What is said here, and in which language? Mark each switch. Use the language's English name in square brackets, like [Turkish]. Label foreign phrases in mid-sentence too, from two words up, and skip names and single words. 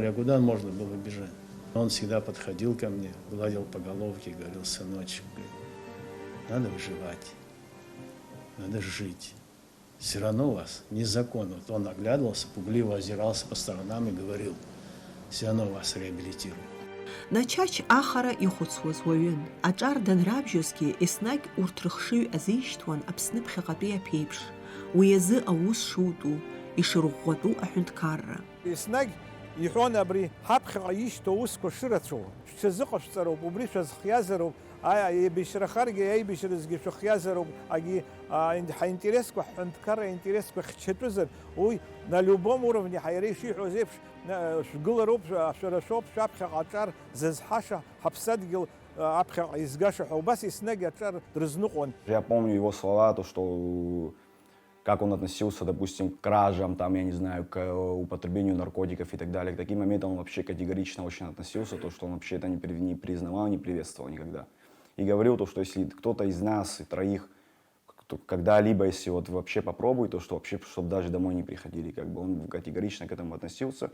[Russian] А куда можно было бежать? Он всегда подходил ко мне, гладил по головке, говорил: сыночек, говорит, надо выживать, надо жить. Все равно у вас незакон. Вот он оглядывался, пугливо озирался по сторонам и говорил: все равно вас реабилитируют. [Abkhazian] Начач ахара ихәыцуаз уаҩын, аҿар данрабжьозгьы еснагь урҭ рыхшыҩ азеишьҭуан Аԥсны ԥхьаҟатәи аԥеиԥш, уи азы аус шутәу, ишырӷәӷәатәу аҳәынҭқарра. Еснагь иҳәон абри ҳаԥхьаҟа ишьҭоу аусқәа шырацәоу, шәҽазыҟашәҵароуп, убри шәазхиазароуп, аибашьрахаргьы аибашьразгьы шәыхиазароуп, ҳаинтересқәа, ҳҳәынҭқарра аинтересқәа хьчатәызар, уи [Russian] на любом уровне [Abkhazian] ҳаиара ишиҳәоз еиԥш шәгылароуп, шәара шәоуп, шәаԥхьаҟа аҿар зызҳаша, ҳаԥсадгьыл аԥхьаҟа изгаша ҳәа, убас еснагь аҿар дрызныҟәон. [Russian] Я помню его слова, то, что как он относился, допустим, к кражам, там, я не знаю, к употреблению наркотиков и так далее. К таким моментам он вообще категорично очень относился, то, что он вообще это не признавал, не приветствовал никогда. И говорил то, что если кто-то из нас, троих, когда-либо, если вот вообще попробует, то что вообще, чтобы даже домой не приходили, как бы он категорично к этому относился.